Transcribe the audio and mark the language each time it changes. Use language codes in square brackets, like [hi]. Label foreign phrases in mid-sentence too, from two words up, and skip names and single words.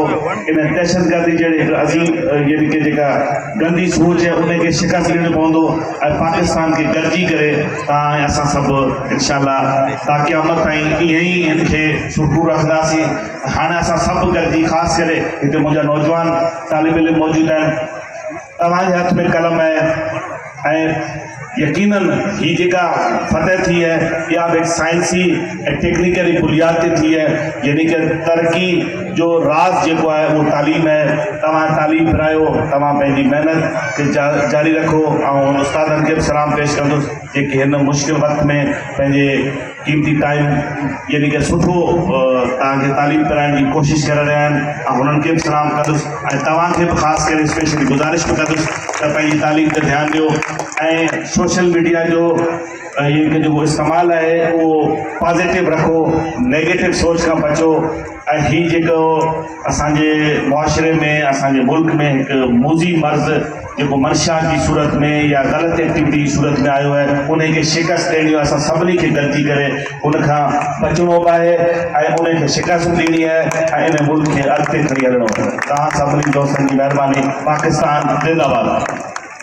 [sd] इन दहशतगर्दी जहिड़े हिकु अज़ीम यानी कि जेका गंदी सोच आहे उनखे शिकस्त ॾियणो पवंदो ऐं पाकिस्तान खे गॾिजी करे तव्हां ऐं असां सभु इनशाअल्लाह ता क़यामत ताईं ईअं ई हिन खे सुरखू रखंदासीं। हाणे असां सभु गॾिजी, ख़ासि करे हिते मुंहिंजा नौजवान तालिब इल्म मौजूदु आहिनि, तव्हांजे हथ में कलम आहे ऐं यकीनन ही जेका फतह थी है या एक साइंसी टेक्निकली बुनियाद ते थी है, यानी कि तरक्की जो राज़ जेको आहे उहो तालीम आहे। तव्हां तालीम पिरायो, तव्हां पंहिंजी महिनत खे जारी रखो। ऐं उस्तादनि खे बि सलाम पेश कंदुसि जेके हिन मुश्किल वक़्त में पंहिंजे क़ीमती टाइम यानी कि सुठो तव्हांखे तालीम पिराइण जी कोशिशि करे रहिया आहिनि। ऐं हुननि खे बि सलाम कंदुसि ऐं तव्हांखे बि ख़ासि करे स्पेशली गुज़ारिश बि कंदुसि त पंहिंजी तालीम ते ध्यानु ॾियो ऐं सोशल मीडिया जो [ur] یہ جو استعمال ہے وہ [sd] पॉजिटिव रखो, नेगेटिव सोच का बचो। ही जो असांजे मुआशरे में असांजे मुल्क में एक मूज़ी मर्ज़ जो [ur] منشا کی صورت میں [sd] या [ur] غلط ایکٹیویٹی کی صورت میں [sd] आयो है उन्हें शिकस्त ॾियणी आहे। असां सभिनी खे गलती करे उनखां बचणो आहे ऐं उन्हें शिकस्त ॾियणी है ऐं इन मुल्क खे अॻिते खणी हलणो आहे। तव्हां सभिनी दोस्तनि जी महिरबानी। पाकिस्तान जिंदाबाद।